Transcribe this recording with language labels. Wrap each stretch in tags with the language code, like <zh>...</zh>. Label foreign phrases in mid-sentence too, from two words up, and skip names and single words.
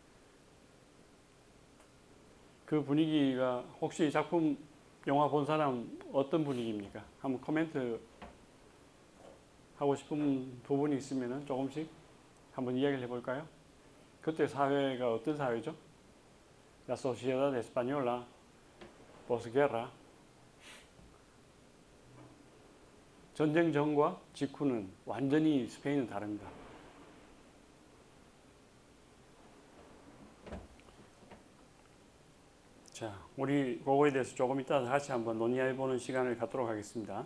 <ko>그 분위기가 혹시 이 작품 영화 본 사람 어떤 분위기입니까? 한번 코멘트 하고 싶은 부분이 있으면 조금씩 한번 이야기를 해볼까요? 그때 사회가 어떤 사회죠?</ko> <es>La sociedad española posguerra.</es> <ko>전쟁 전과 직후는 완전히 스페인은 다릅니다. 자, 우리 그거에 대해서 조금 이따 다시 한번 논의해보는 시간을 갖도록 하겠습니다.</ko>